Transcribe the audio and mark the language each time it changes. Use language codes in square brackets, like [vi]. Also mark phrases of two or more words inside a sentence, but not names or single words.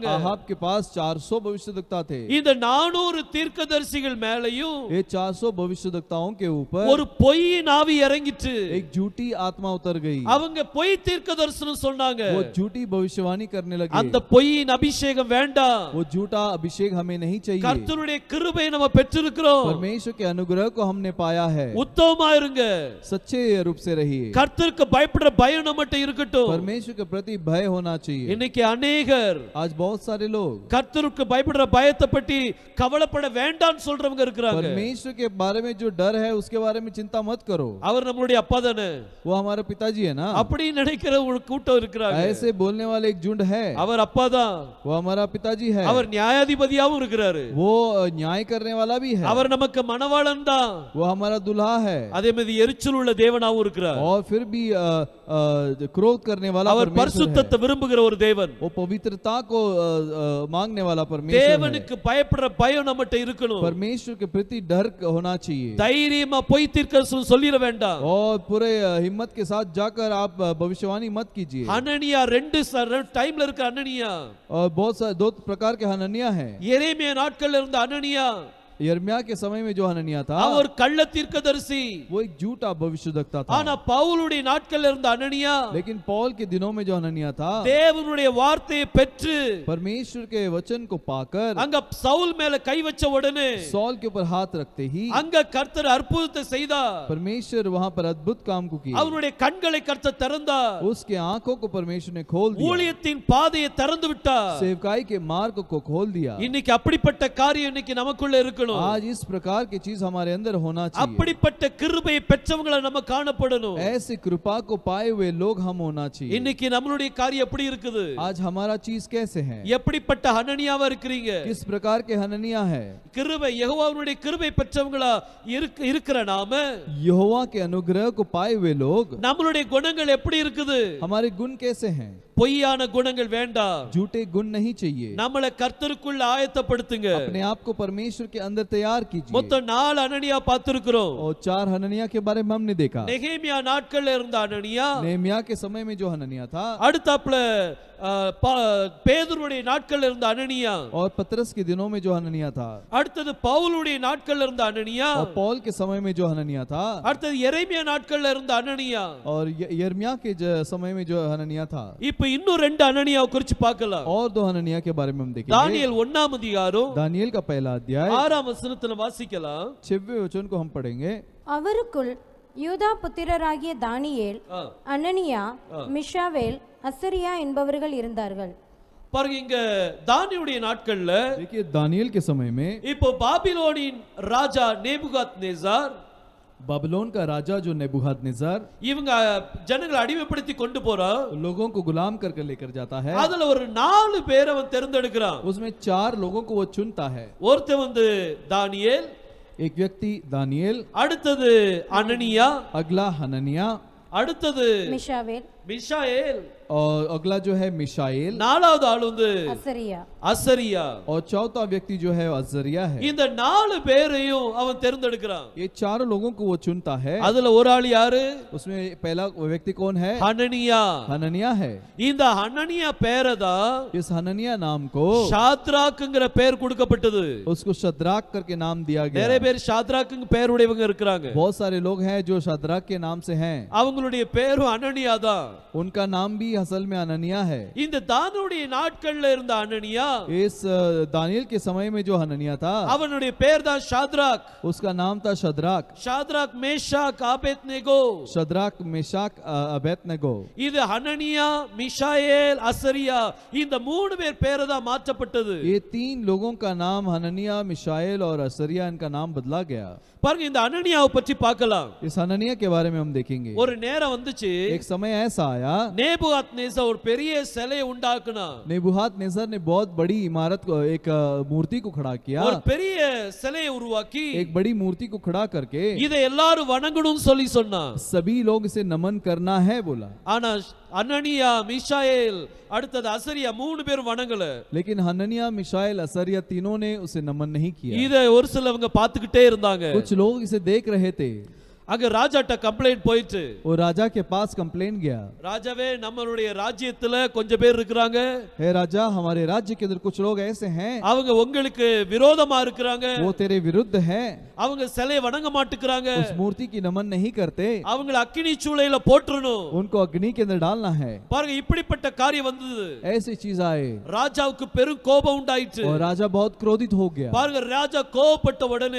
[hi] आहाब के पास 400 भविष्यवक्ता थे। [ta] இந்த 400 தீர்க்கதரிசிகள் மேலயும் [hi] ये 400 भविष्यवक्ताओं के ऊपर [ta] ஒரு பொய்யின் ஆவி இறங்கிட்டு [hi] एक झूठी आत्मा उतर गई। [ta] அவங்க பொய் தீர்க்கதரிசனம் சொன்னாங்க. [hi] वो झूठी भविष्यवाणी करने लगे। [ta] அந்த பொய்யின் அபிஷேகம் வேண்டாம். [hi] वो झूठा अभिषेक हमें नहीं चाहिए। [ta] கர்த்தருடைய கிருபையை நம்ம பெற்றிருக்கிறோம். [hi] परमेश्वर के अनुग्रह को हमने पाया है। [ta] உத்தமமா இருங்க. [hi] सच्चे रूप से रहिए। [ta] கர்த்தருக்கு பயப்படுற பயம் நம்மட்ட இருக்கட்டும். [hi] परमेश्वर के प्रति भय होना चाहिए। [ta] இன்னைக்கு अनेகர் [hi] आज बहुत सारे लोग [ta] கர்த்தருக்கு பயப்படுற பயத்தை பற்றி கவலைப்பட வேண்டாம்னு சொல்றவங்க இருக்காங்க. [hi] परमेश्वर के बारे में जो डर है उसके बारे में चिंता मत करो। [ta] அவர் நம்மளுடைய அப்பா தானே, [hi] वो हमारा पिताजी है ना। [ta] அப்படி நினைக்கிற ஒரு கூட்டம் இருக்காங்க. [hi] ऐसे बोलने वाले एक झुंड है। [ta] அவர் அப்பா தான். [hi] वो हमारा पिताजी है। [ta] அவர் நியாயாதிபதியாவும் இருக்கிறாரு. [hi] वो न्याय करने वाला भी है। [ta] அவர் நமக்கு மணவாளன் தான். [hi] वो हमारा दूल्हा है। [ta] அதே மாதிரி எரிச்சல் உள்ள தேவனாவும் இருக்கிறார். [hi] और फिर भी क्रोध करने वाला [ta] அவர் [hi] परमेश्वर [ta] பரிசுத்தத்தை விரும்புகிற ஒரு தேவன். [hi] है। वो पवित्रता को मांगने वाला परमेश्वर है। [ta] தேவனுக்கு பயப்படுற பயம் நம்மட்ட இருக்கணும். [hi] परमेश्वर के प्रति डर होना चाहिए। [ta] தைரியமா பொய் தீர்க்கதரிசனம் சொல்லிர வேண்டாம். [hi] और पूरे हिम्मत के साथ जाकर आप भविष्यवाणी मत कीजिए। [ta] அனனியா ரெண்டு டைம்ல இருக்க அனனியா, [hi] और बहुत सारे दो प्रकार के हननिया हैं। [ta] எரேமியா நாட்கள்ல இருந்த அனனியா, [hi] यिर्मयाह के समय में जो हननिया था [ta] அவர் கள்ள தீர்க்கதரிசி. [hi] वो एक झूठा भविष्यवक्ता था। [ta] ஆனா பவுலுடைய நாட்கள்ல இருந்த அனனியா [hi] लेकिन पौल के दिनों में जो हननिया था [ta] தேவனுடைய வார்த்தையை பெற்று [hi] परमेश्वर के वचन को पाकर [ta] அங்க சவுல் மேல கை வச்ச உடனே [hi] सौल के ऊपर हाथ रखते ही [ta] அங்க கர்த்தர் அற்புதத்தை செய்தார். [hi] परमेश्वर वहां पर अद्भुत काम को किया। [ta] அவருடைய கண்களை கர்த்தர் திறந்தார். [hi] उसके आंखों को परमेश्वर ने खोल दिया। [ta] ஊழியத்தின் பாதையை திறந்து விட்டார். [hi] सेवकाई के मार्ग को खोल दिया। [ta] இன்னைக்கு அப்படிப்பட்ட காரியம் இன்னைக்கு நமக்குள்ள இருக்கணும். [hi] आज इस प्रकार की चीज हमारे अंदर होना चाहिए। [ta] அப்படிப்பட்ட கிருபையை பெற்றவங்கள நம்ம காணப்படணும். [hi] ऐसी कृपा को पाए हुए लोग हम होना चाहिए। [ta] இன்னைக்கு நம்மளுடைய காரியம் எப்படி இருக்குது? [hi] आज हमारा चीज कैसे है? [ta] எப்படிப்பட்ட ஹனனியாவா இருக்கிறீங்க? [hi] किस प्रकार के हननिया है? [ta] கிருபை யெகோவாவுடைய கிருபை பெற்றவங்களா இருக்கிற நாம [hi] यहोवा के अनुग्रह को पाए हुए लोग [ta] நம்மளுடைய குணங்கள் எப்படி இருக்குது? [hi] हमारे गुण कैसे हैं? [ta] பொய்யான குணங்கள் வேண்டாம். [hi] झूठे गुण नहीं चाहिए। [ta] நம்மளை கர்த்தருக்குள்ள ஆயத்தப்படுத்துங்க. [hi] अपने आप को परमेश्वर के अंदर तैयार कीजिए। [ta] மொத்தம் 4 அனனியா பார்த்திருக்கிறோம். [hi] और 4 हननिया के बारे में हमने देखा। [ta] நெகேமியா நாட்கள்ல இருந்த அனனியா, [hi] नेहमिया के समय में जो हननिया था, [ta] அடுத்தாப்புல பேதுருடைய நாட்கள்ல இருந்த அனனியா, [hi] और पतरस के दिनों में जो हननिया था, [ta] அடுத்தது பவுலுடைய நாட்கள்ல இருந்த அனனியா, [hi] और पौल के समय में जो हननिया था, [ta] அடுத்தது எரேமியா நாட்கள்ல இருந்த அனனியா, [hi] और यिर्मयाह के समय में जो हननिया था। [ta] இப்ப இன்னும் 2 அனனியாவை குறித்து பார்க்கலாம். [hi] और 2 हननिया के बारे में हम देखेंगे। [ta] தானியேல் 1ஆம் அதிகாரம் [hi] दानियेल का पहला अध्याय [ta] 6ஆம் वचனத்துல வாசிக்கலாம். [hi] 6वें वचन को हम पढ़ेंगे। [ta] அவருக்குள் யூதா புத்திரராகிய தானியேல், அனனியா, மிஷாவேல், அசரியா என்பவர்கள் இருந்தார்கள். பாருங்க, இங்க தானியேலுடைய நாட்கள்ல [hi] देखिए दानियेल के समय में [ta] இப்போ பாபிலோனின் ராஜா நேபுகாத்நேசார், [hi] बाबिलोन का राजा जो नेबुकदनेस्सर [ta] இவங்க ஜனங்களை அடிமைப்படுத்தி கொண்டு போறான். [hi] लोगों को गुलाम करके लेकर जाता है। [ta] அதுல ஒரு 4 பேரை அவன் தேர்ந்தெடுக்கிறான். [hi] उसमें 4 लोगों को वो चुनता है। [ta] ஒருத்தன் வந்து தானியேல், [hi] एक व्यक्ति दानियेल, [ta] அடுத்தது அனனியா, [hi] अगला हननिया, [ta] அடுத்தது மிஷாவேல், மிஷாயேல், [hi] और अगला जो है मिशाएल, [ta] நாலாவது ஆள் வந்து அசரியா. அசரியா. [hi] और चौथा व्यक्ति जो है अजरिया है। [ta] இந்த 4 பேரையும் அவன் தேர்ந்தெடுக்கிறான். [hi] ये 4 लोगों को वो चुनता है। [ta] அதுல ஒரு ஆள் யாரு? [hi] उसमें पहला व्यक्ति कौन है? [ta] ஹனனியா. [hi] हननिया है। [ta] இந்த ஹனனியா பேரை தான் [hi] इस हननिया नाम को [ta] ஷாத்ராக்ங்கிற பேர் கொடுக்கப்பட்டது. [hi] उसको शद्राक करके नाम दिया [ta] நிறைய [hi] गया। [ta] பேர் ஷாத்ராக்ங்க பேர் உடையவங்க இருக்காங்க. [hi] बहुत सारे लोग हैं जो शद्राक के नाम से हैं। [ta] அவங்களுடைய பேரும் அனனியா தான். [hi] उनका नाम भी असल में अननिया है। [ta] இந்த தானியேலுடைய நாட்கள்ல இருந்த அனனியா, [hi] इस दानियेल के समय में जो हननिया था, [ta] அவனுடைய பேர் தான் ஷாத்ராக். [hi] उसका नाम था शद्राक। [ta] ஷாத்ராக், மேஷாக், ஆபேத்நேகோ. [hi] शद्राक, मेशाक, अबेदनगो। [ta] இது ஹனனியா, மிஷாயேல், அசரியா, இந்த 3 பேர் பேரை தான் மாற்றப்பட்டது. [hi] ये 3 लोगों का नाम हननिया, मिशाएल और असरिया, इनका नाम बदला गया। [ta] பாருங்க, இந்த அனனியாவை பற்றி பார்க்கலாம். [hi] इस हननिया के बारे में हम देखेंगे। [ta] ஒரு நேரம் வந்துச்சு, [hi] एक समय ऐसा कैसा आया। [ta] நேபுகாத்நேசர் ஒரு பெரிய சிலையை உண்டாக்குனான். [hi] नेबुहादनेस्सर ने बहुत बड़ी इमारत को एक मूर्ति को खड़ा किया। [ta] ஒரு பெரிய சிலையை உருவாக்கி [hi] एक बड़ी मूर्ति को खड़ा करके [ta] இதை எல்லாரும் வணங்கணும்னு சொல்லி சொன்னான். [hi] सभी लोग इसे नमन करना है बोला। [ta] ஆனா அனனியா மிஷாயேல் அடுத்தது அசரியா மூணு பேர் வணங்கல. [hi] लेकिन हननिया मिशाएल असरिया तीनों ने उसे नमन नहीं किया। [ta] இதை ஒரு சிலவங்க பார்த்துக்கிட்டே இருந்தாங்க. [hi] कुछ लोग इसे देख रहे थे। [ta] அங்க ராஜாட்ட கம்ப்ளைண்ட் போயிட்டு [hi] वो राजा के पास कंप्लेन गया। [ta] ராஜாவே நம்மளுடைய ராஜ்யத்துல கொஞ்சம் பேர் இருக்கிறாங்க. [hi] हे राजा हमारे राज्य के अंदर कुछ लोग ऐसे हैं [ta] அவங்க உங்களுக்கு விரோதமா இருக்கிறாங்க. [hi] वो तेरे विरुद्ध हैं। [ta] அவங்க சிலையை வணங்க மாட்டேங்கறாங்க. [hi] उस मूर्ति की नमन नहीं करते। [ta] அவங்கள அக்கினி சூளையில போட்டுறணும். [hi] उनको अग्नि के अंदर डालना है। [ta] பாருங்க இப்படிப்பட்ட காரியம் வந்தது. [hi] ऐसी चीज आए [ta] ராஜாவுக்கு பெரும் கோபம் உண்டாயிற்று. [hi] और राजा बहुत क्रोधित हो गया। [ta] பாருங்க ராஜா கோபப்பட்ட உடனே